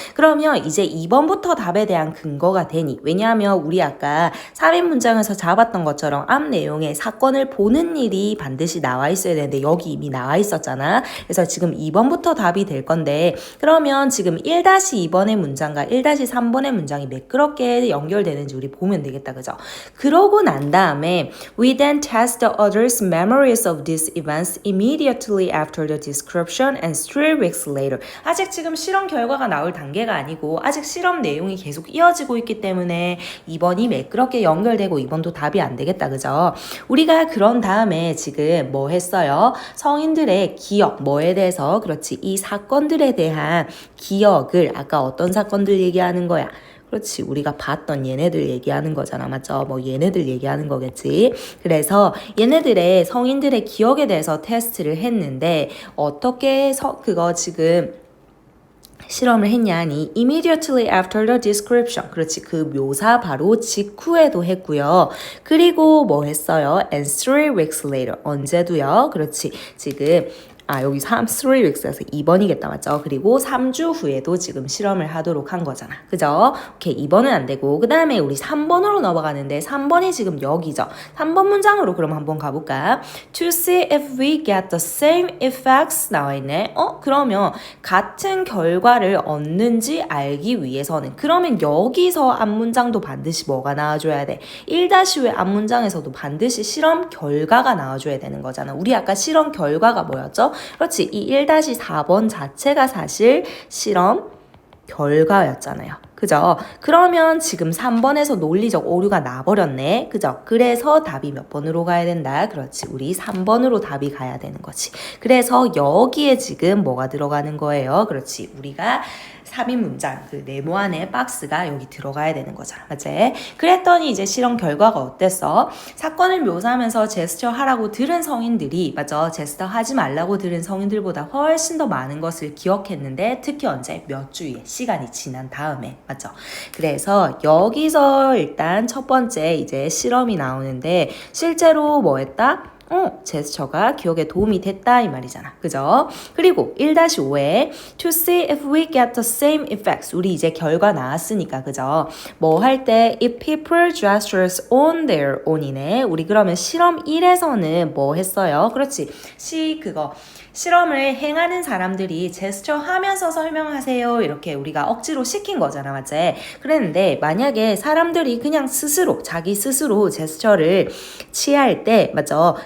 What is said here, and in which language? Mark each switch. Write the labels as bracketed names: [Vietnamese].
[Korean] 그러면 이제 2번부터 답에 대한 근거가 되니 왜냐하면 우리 아까 3인 문장에서 잡았던 것처럼 앞 내용에 사건을 보는 일이 반드시 나와 있어야 되는데 여기 이미 나와 있었잖아. 그래서 지금 2번부터 답이 될 건데 그러면 지금 1-2번의 문장과 1-3번의 문장이 매끄럽게 연결되는지 우리 보면 되겠다. 그죠? [English] 그러고 난 다음에 we then test the others' memories of these events immediately after the description and 3 weeks later. [Korean] 아직 지금 실험 결과가 나올 단계가 아니고 아직 실험 내용이 계속 이어지고 있기 때문에 2번이 매끄럽게 연결되고 2번도 답이 안 되겠다. 그죠? 우리가 그런 다음에 지금 뭐 했어요? 성인들의 기억 뭐에 대해서 그렇지 이 사건들에 대한 기억을 아까 어떤 사건들 얘기하는 거야? 그렇지 우리가 봤던 얘네들 얘기하는 거잖아. 맞죠? 뭐 얘네들 얘기하는 거겠지. 그래서 얘네들의 성인들의 기억에 대해서 테스트를 했는데 어떻게 그거 지금 실험을 했냐니 [English] immediately after the description [Korean] 그렇지 그 묘사 바로 직후에도 했고요. 그리고 뭐 했어요? [English] and 3 weeks later [Korean] 언제도요. 그렇지 지금 여기 3 weeks에서 2번이겠다, 맞죠? 그리고 3주 후에도 지금 실험을 하도록 한 거잖아. 그죠? 오케이, 2번은 안 되고, 그 다음에 우리 3번으로 넘어가는데, 3번이 지금 여기죠. 3번 문장으로 그럼 한번 가볼까? [English] To see if we get the same effects [Korean] 나와있네. 그러면 같은 결과를 얻는지 알기 위해서는, 그러면 여기서 앞문장도 반드시 뭐가 나와줘야 돼? 1-5의 앞문장에서도 반드시 실험 결과가 나와줘야 되는 거잖아. 우리 아까 실험 결과가 뭐였죠? 그렇지. 이 1-4번 자체가 사실 실험 결과였잖아요. 그죠? 그러면 지금 3번에서 논리적 오류가 나버렸네. 그죠? 그래서 답이 몇 번으로 가야 된다? 그렇지. 우리 3번으로 답이 가야 되는 거지. 그래서 여기에 지금 뭐가 들어가는 거예요? 그렇지. 우리가 3인 문장, 그 네모 안에 박스가 여기 들어가야 되는 거잖아. 맞지? 그랬더니 이제 실험 결과가 어땠어? 사건을 묘사하면서 제스처 하라고 들은 성인들이, 맞죠? 제스처 하지 말라고 들은 성인들보다 훨씬 더 많은 것을 기억했는데, 특히 언제? 몇 주에, 시간이 지난 다음에, 맞죠? 그래서 여기서 일단 첫 번째 이제 실험이 나오는데, 실제로 뭐 했다? 제스처가 기억에 도움이 됐다 이 말이잖아. 그죠? 그리고 1-5에 [English] to see if we get the same effects. [Korean] 우리 이제 결과 나왔으니까 그죠? 뭐 할 때 [English] if people gestures on their own이네. [Korean] 우리 그러면 실험 1에서는 뭐 했어요? 그렇지. 실험을 행하는 사람들이 제스처 하면서 설명하세요. 이렇게 우리가 억지로 시킨 거잖아. 맞지? 그랬는데 만약에 사람들이 그냥 자기 스스로 제스처를 취할 때, 맞죠?